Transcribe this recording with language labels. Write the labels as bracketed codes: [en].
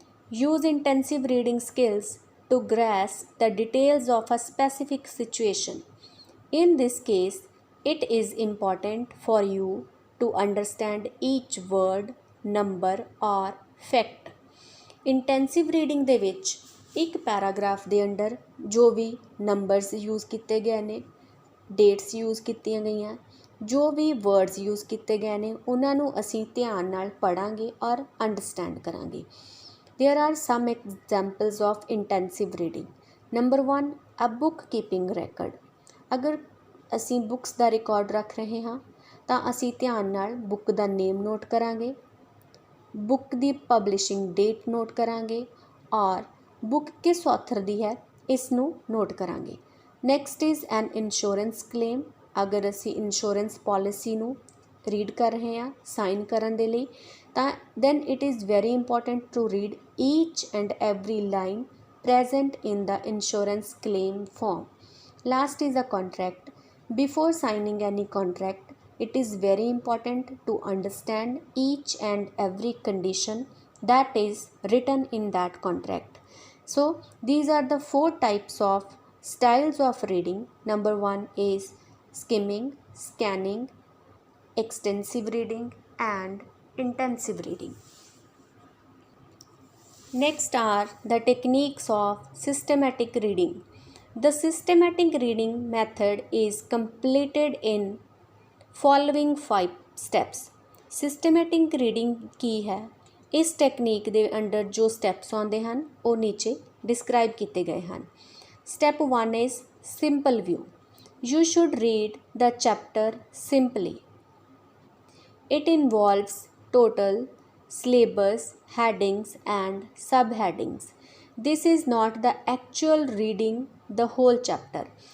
[en] Use intensive reading skills to grasp the details of a specific situation. In this case, it is important for you to understand each word, number or fact. [pa] Intensive reading ਦੇ ਵਿੱਚ ਇੱਕ paragraph ਦੇ under ਜੋ ਵੀ numbers use ਕੀਤੇ ਗਏ ਨੇ, dates use ਕੀਤੀਆਂ ਗਈਆਂ, ਜੋ ਵੀ ਵਰਡਸ ਯੂਜ਼ ਕੀਤੇ ਗਏ ਨੇ ਉਹਨਾਂ ਨੂੰ ਅਸੀਂ ਧਿਆਨ ਨਾਲ ਪੜ੍ਹਾਂਗੇ ਔਰ ਅੰਡਰਸਟੈਂਡ ਕਰਾਂਗੇ. [en] There are some examples of intensive reading. Number 1, a bookkeeping record. [pa] ਅਗਰ ਅਸੀਂ ਬੁੱਕਸ ਦਾ ਰਿਕਾਰਡ ਰੱਖ ਰਹੇ ਹਾਂ ਤਾਂ ਅਸੀਂ ਧਿਆਨ ਨਾਲ ਬੁੱਕ ਦਾ ਨੇਮ ਨੋਟ ਕਰਾਂਗੇ, ਬੁੱਕ ਦੀ ਪਬਲਿਸ਼ਿੰਗ ਡੇਟ ਨੋਟ ਕਰਾਂਗੇ ਔਰ ਬੁੱਕ ਕਿਸ ਆਥਰ ਦੀ ਹੈ ਇਸ ਨੂੰ ਨੋਟ ਕਰਾਂਗੇ. [en] Next is an insurance claim. [pa] ਅਗਰ ਅਸੀਂ ਇੰਸ਼ੋਰੈਂਸ ਪੋਲਿਸੀ ਨੂੰ ਰੀਡ ਕਰ ਰਹੇ ਹਾਂ ਸਾਈਨ ਕਰਨ ਦੇ ਲਈ ਤਾਂ [en] Then it is very important to read each and every line present in the insurance claim form. Last is a contract. Before signing any contract, it is very important to understand each and every condition that is written in that contract. So these are the 4 types of styles of reading. Number 1 is skimming, scanning, extensive reading and intensive reading. Next are the techniques of systematic reading. The systematic reading method is completed in following 5 steps. [pa] Systematic reading ਕੀ ਹੈ? ਇਸ technique ਦੇ under ਜੋ steps ਆਉਂਦੇ ਹਨ ਉਹ ਨੀਚੇ describe ਕੀਤੇ ਗਏ ਹਨ. [en] Step 1 is simple view. You should read the chapter simply. It involves total, syllabus, headings and subheadings. This is not the actual reading the whole chapter.